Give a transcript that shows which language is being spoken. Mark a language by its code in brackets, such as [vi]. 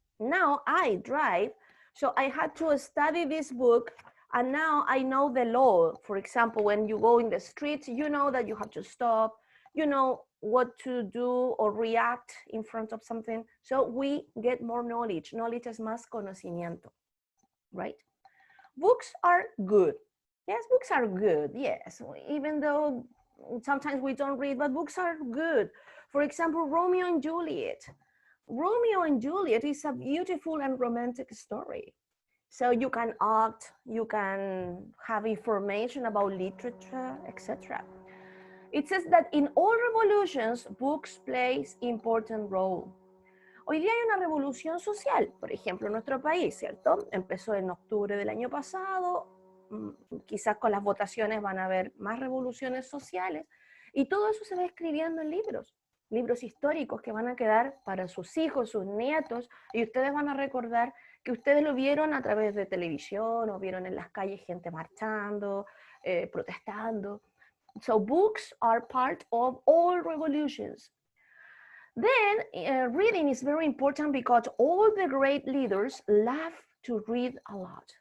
[en] Now I drive. So I had to study this book, and now I know the law. For example, when you go in the streets, you know that you have to stop, you know what to do or react in front of something. So we get more knowledge. [es] Knowledge es más conocimiento, right? [en] Books are good. Yes, books are good, yes. Even though sometimes we don't read, but books are good. For example, Romeo and Juliet. Romeo and Juliet is a beautiful and romantic story. So you can act, you can have information about literature, etc. It says that in all revolutions, books plays important role. [es] Hoy día hay una revolución social, por ejemplo, en nuestro país, ¿cierto? Empezó en octubre del año pasado, quizás con las votaciones van a haber más revoluciones sociales, y todo eso se va escribiendo en libros, libros históricos que van a quedar para sus hijos, sus nietos, y ustedes van a recordar que ustedes lo vieron a través de televisión, o vieron en las calles gente marchando, protestando. [en] So books are part of all revolutions. Then reading is very important because all the great leaders love to read a lot.